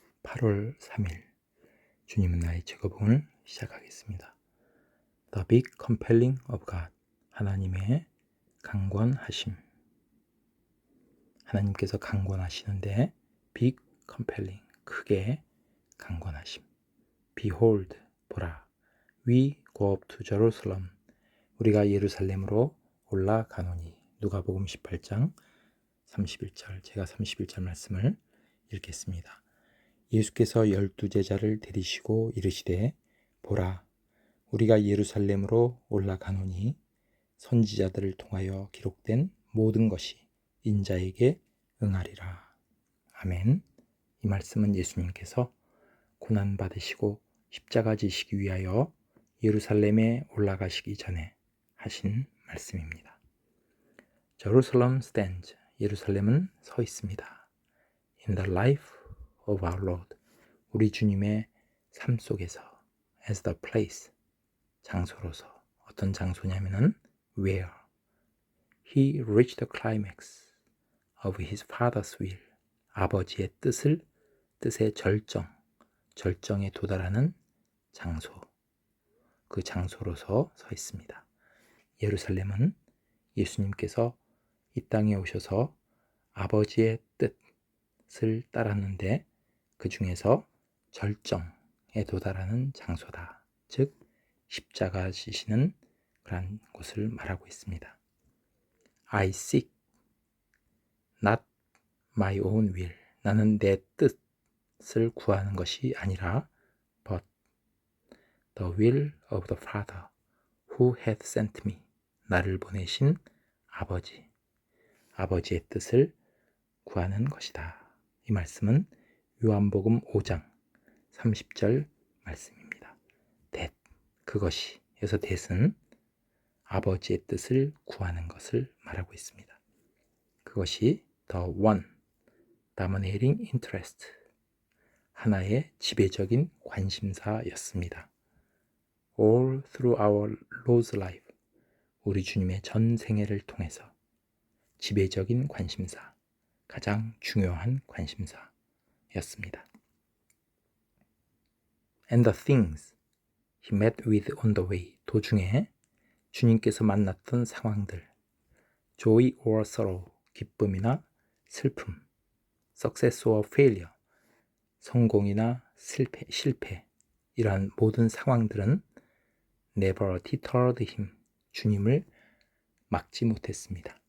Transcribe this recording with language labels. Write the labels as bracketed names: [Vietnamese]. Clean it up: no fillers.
[Korean] 8월 3일 주님은 나의 즐거움을 시작하겠습니다. [English] The Big Compelling of God, [Korean] 하나님의 강권하심. 하나님께서 강권하시는데 [English] Big Compelling, [Korean] 크게 강권하심. [English] Behold, [Korean] 보라, [English] we go up to Jerusalem, [Korean] 우리가 예루살렘으로 올라가노니. 누가복음 18장 31절, 제가 31절 말씀을 읽겠습니다. 예수께서 12제자를 데리시고 이르시되, 보라, 우리가 예루살렘으로 올라가노니 선지자들을 통하여 기록된 모든 것이 인자에게 응하리라. 아멘. 이 말씀은 예수님께서 고난받으시고 십자가 지시기 위하여 예루살렘에 올라가시기 전에 하신 말씀입니다. [English] Jerusalem stands, [Korean] 예루살렘은 서 있습니다. [English] In the life of our Lord, [Korean] 우리 주님의 삶 속에서 [English] as the place, [Korean] 장소로서. 어떤 장소냐면은 [English] where he reached the climax of his father's will, [Korean] 아버지의 뜻의 절정에 도달하는 장소, 그 장소로서 서 있습니다. 예루살렘은 예수님께서 이 땅에 오셔서 아버지의 뜻을 따랐는데 그 중에서 절정에 도달하는 장소다. 즉 십자가 지시는 그런 곳을 말하고 있습니다. [English] I seek not my own will, [Korean] 나는 내 뜻을 구하는 것이 아니라 [English] but the will of the Father who hath sent me, [Korean] 나를 보내신 아버지의 뜻을 구하는 것이다. 이 말씀은 요한복음 5장 30절 말씀입니다. that, 그것이, 여기서 that은 아버지의 뜻을 구하는 것을 말하고 있습니다. 그것이 [English] the one dominating interest, [Korean] 하나의 지배적인 관심사였습니다. [English] All through our Lord's life, [Korean] 우리 주님의 전 생애를 통해서 지배적인 관심사, 가장 중요한 관심사였습니다. [English] And the things he met with on the way, [Korean] 도중에 주님께서 만났던 상황들, [English] joy or sorrow, [Korean] 기쁨이나 슬픔, [English] success or failure, [Korean] 성공이나 실패, 이러한 모든 상황들은 [English] never deterred him, [Korean] 주님을 막지 못했습니다.